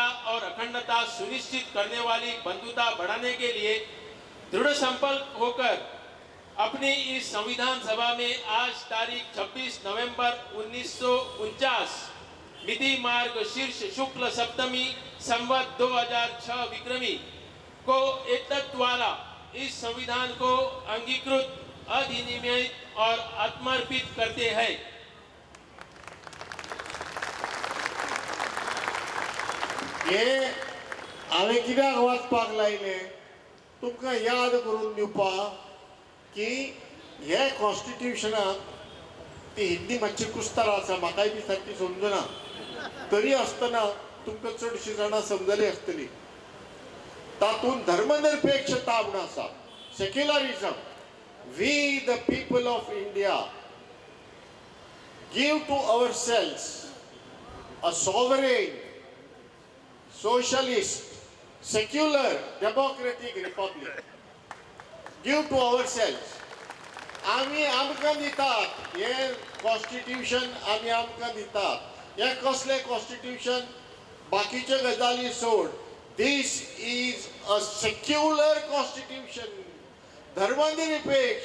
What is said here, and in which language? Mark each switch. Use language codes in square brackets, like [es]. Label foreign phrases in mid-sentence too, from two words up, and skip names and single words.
[hi] और अखंडता सुनिश्चित करने वाली बंधुता बढ़ाने के लिए दृढ़ संकल्प होकर अपनी इस संविधान सभा में आज तारीख 26 नवंबर 1949 मिति मार्ग शीर्ष शुक्ल सप्तमी संवत 2006 विक्रमी को एतत् द्वारा इस संविधान को अंगीकृत, अधिनियमित और आत्मर्पित करते हैं. [kok] हे हांवें कित्याक वाचपाक लायलें तुमकां याद करून दिवपाक की हे कॉन्स्टिट्यूशनाक ती हिंदी मातशी कुस्तार आसा, म्हाकाय बी सारकी समजना, तरी आसतना तुमकां चडशीं जाणां समजली आसतली. तातूंत धर्मनिरपेक्षता म्हूण आसा, सेक्युलरिझम. [en] We the people of India give to our selves a sovereign socialist, secular, democratic republic. Give to ourselves. [kok] आम्ही आमकां दितात, हे कॉन्स्टिट्यूशन आम्ही आमकां दितात. हे कसले कॉन्स्टिट्यूशन? बाकीचे गजाली सोड. [en] This is a secular constitution. [kok] धर्मनिरपेक्ष.